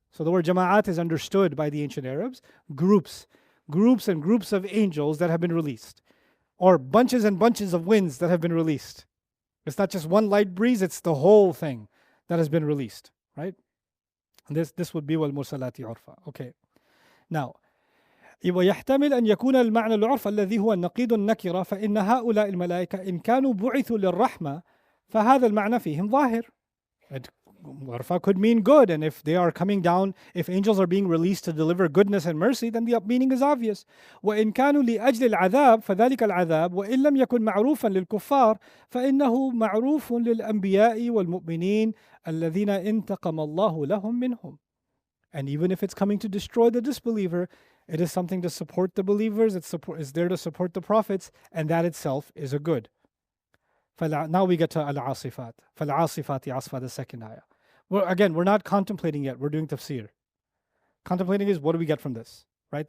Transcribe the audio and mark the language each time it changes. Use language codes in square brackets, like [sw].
[en] So the word jama'at is understood by the ancient Arabs. Groups and groups of angels that have been released. Or bunches and bunches of winds that have been released. It's not just one light breeze, it's the whole thing that has been released, right? And this would be [ar] وَالْمُرْسَلَاتِ عُرْفًا. [en] Okay. [ar] Now, ويحتمل أن يكون المعنى العرف الذي هو النقيض النكرة فإن هؤلاء الملائكة إن كانوا بعثوا للرحمة فهذا المعنى فيهم ظاهر. [en] Urfa could mean good, and if they are coming down, if angels are being released to deliver goodness and mercy, then the meaning is obvious. [ar] وإن كانوا لأجل العذاب فذلك العذاب وإن لم يكن معروفا للكفار فإنه معروف للأنبياء والمؤمنين الذين انتقم الله لهم منهم. [en] And even if it's coming to destroy the disbeliever, it is something to support the believers, it's there to support the prophets, and that itself is a good. Now we get to al-asifat. [ar] فَالْعَاصِفَاتِ عَصْفًا, [en] the second ayah. Well, again, we're not contemplating yet, we're doing tafseer. Contemplating is what do we get from this, right?